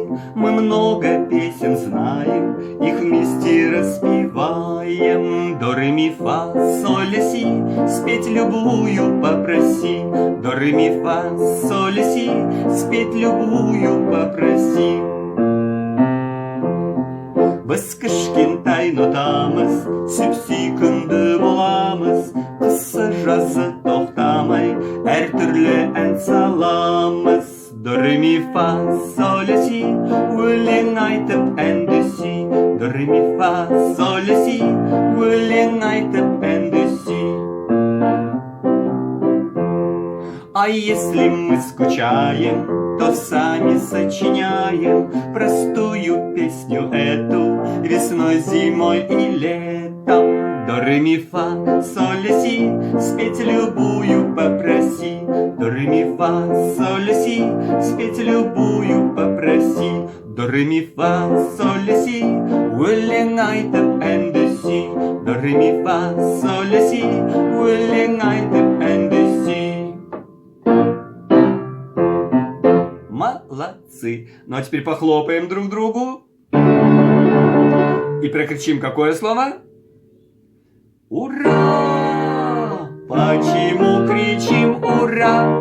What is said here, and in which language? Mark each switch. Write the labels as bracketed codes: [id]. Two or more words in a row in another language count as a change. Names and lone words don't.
[ru] Мы много песен знаем, их вместе распеваем. До, ре, ми, фа, соль, ля, си. Спеть любую попроси. До, ре, ми, фа, соль, ля, си. Спеть любую попроси. [kk] Біз кішкентай нотамыз, сүйіп-сүйкімді боламыз. Қысы жазы тоқтамай, әртүрлі ән саламыз. [ru] До, ре, ми, фа, соль, ля, си. [kk] Өлең айтып әнді сүй. [ru] До, ре, ми, фа, соль, ля, си. [kk] Өлең айтып әнді сүй. [ru] А если мы скучаем, то сами сочиняем простую песню эту весной, зимой и летом. До, ре, ми, фа, соль, ля, си. Спеть любую попроси. До, ре, ми, фа, соль, ля, си. Спеть любую попроси. До, ре, ми, фа, соль, ля, си. [kk] Өлең айтып әнді сүй. [ru] До, ре, ми, фа, соль, ля, си. [kk] Өлең айтып әнді сүй. [ru] Молодцы! Ну а теперь похлопаем друг другу и прокричим какое слово? Ура! Почему кричим ура?